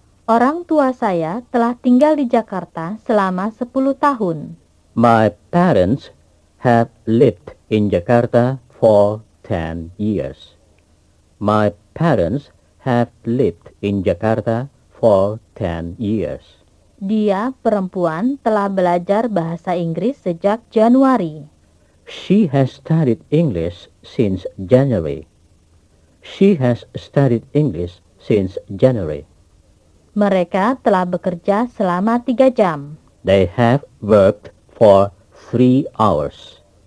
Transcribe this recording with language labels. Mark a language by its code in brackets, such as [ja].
[id] Orang tua saya telah tinggal di Jakarta selama 10 tahun. [en] My parents have lived in Jakarta for 10 years. My parents have lived in Jakarta for 10 years. [id] Dia, perempuan, telah belajar bahasa Inggris sejak Januari. [en] She has studied English since January. She has studied English since January. [id] Mereka telah bekerja selama 3 jam. [en] They have worked for 3 hours.